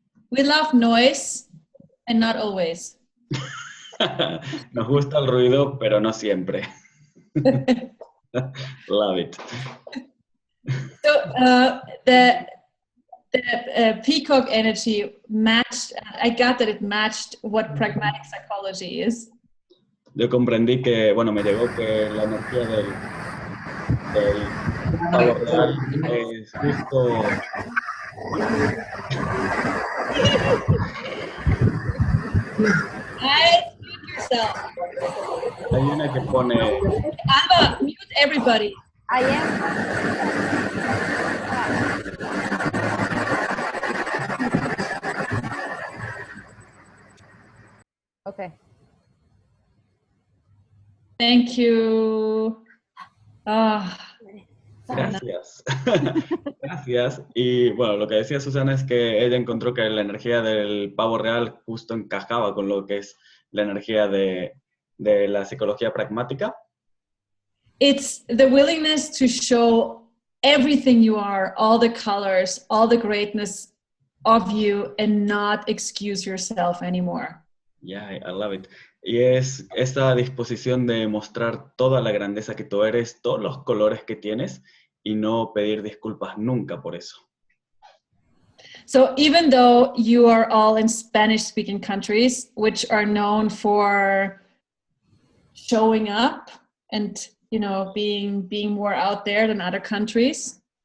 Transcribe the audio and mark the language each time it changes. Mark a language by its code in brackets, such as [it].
[en] We love noise and not always. [es] Nos gusta el ruido, pero no siempre. [en] Love it. So the peacock energy matched. I got that it matched what pragmatic psychology is. [es] Yo comprendí que, bueno, me llegó que la energía del pavo real es justo. [en] Mute yourself. [es] Hay una que pone. [en] Alba, mute everybody. I am. Okay. Thank you. Ah, [es] Gracias. Gracias. Y bueno, lo que decía Susana es que ella encontró que la energía del pavo real justo encajaba con lo que es la energía de la psicología pragmática. [en] it's the willingness to show everything you are, all the colors, all the greatness of you, and not excuse yourself anymore. Yeah, I love it. [es] Y es esa disposición de mostrar toda la grandeza que tú eres, todos los colores que tienes, y no pedir disculpas nunca por eso. [en] So even though you are all in Spanish-speaking countries, which are known for showing up and, you know, being more out there than other countries.